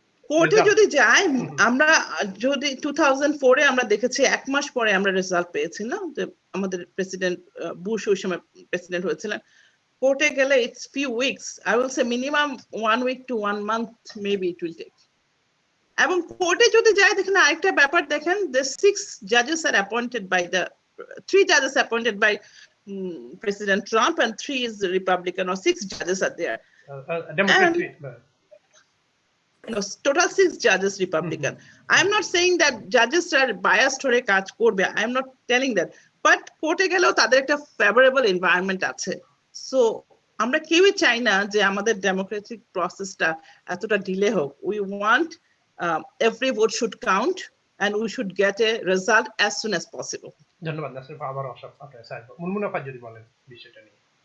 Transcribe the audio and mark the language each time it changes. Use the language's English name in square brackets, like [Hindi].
[Bangla] কোর্টে যদি যায়, আমরা যদি 2004 এ আমরা দেখেছি 1 মাস পরে আমরা রেজাল্ট পেয়েছি না, যে আমাদের প্রেসিডেন্ট বুশ ওই সময় প্রেসিডেন্ট হয়েছিলেন। কোর্টে গেলে [English] It's few weeks, I will say minimum 1 week to 1 month maybe it will take. [Bangla] এবং কোর্টে যদি যায়, দেখেন আরেকটা ব্যাপার, দেখেন [English] the 6 judges are appointed by the 3 judges appointed by President Trump and 3 is Republican, or 6 judges are there. Democrat. No, total 6 judges Republican. I am not saying that judges are biased [Bangla] হয়ে কাজ করবে, [English] I am not telling that, but [Bangla] কোর্টে গেলেও তাদের একটা favourable environment আছে। So আমরা কেউই চাই না যে আমাদের ডেমোক্রেটিক প্রসেসটা এতটা ডিলে হোক। [English] We want every vote should count and we should get a result as soon as possible. [Bangla] ধন্যবাদ নাসির আপা, আবার আপনার স্যার মুনমুন আপা যদি বলেন বিষয়টা নিয়ে।